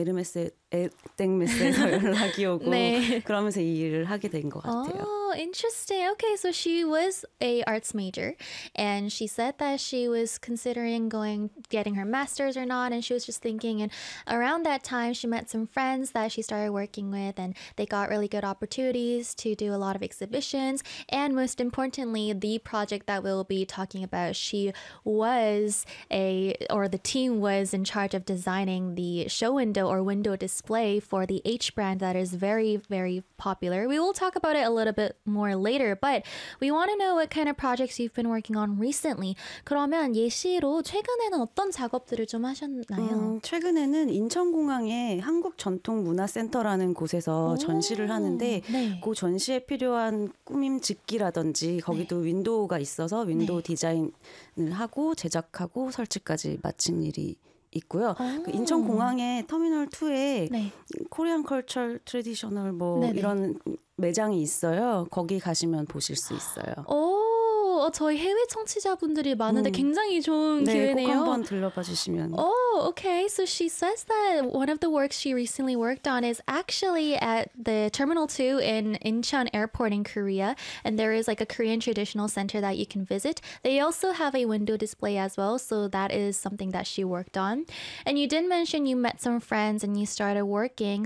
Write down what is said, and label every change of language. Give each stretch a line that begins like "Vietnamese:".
Korean: 에르메스 에땡메스에서 연락이 오고 네. 그러면서 이 일을 하게 된 것 같아요.
English: Interesting. Okay, so she was a arts major and she said that she was considering getting her master's or not and she was just thinking and around that time she met some friends that she started working with and they got really good opportunities to do a lot of exhibitions and most importantly the project that we'll be talking about she was the team was in charge of designing the show window or window display for the H brand that is very very popular. We will talk about it a little bit more later, but we want to know what kind of projects you've been working on recently.
Korean: 그러면 예시로 최근에는 어떤 작업들을 좀 하셨나요? 최근에는 인천공항에 한국전통문화센터라는 곳에서 전시를 하는데 네. 그 전시에 필요한 꾸밈 직기라든지 거기도 네. 윈도우가 있어서 윈도우 네. 디자인을 하고 제작하고 설치까지 마친 일이 있고요. 그 인천공항에 터미널 2에 네. 코리안 컬처 트레디셔널 뭐 네네. 이런 매장이 있어요. 거기 가시면 보실 수 있어요. 저희 해외 청취자분들이 많은데 굉장히 좋은 네, 기회네요. 꼭 한번 들러봐 주시면.
English: Okay. So she says that one of the works she recently worked on is actually at the Terminal 2 in Incheon Airport in Korea. And there is like a Korean traditional center that you can visit. They also have a window display as well. So that is something that she worked on. And you did mention you met some friends and you started working.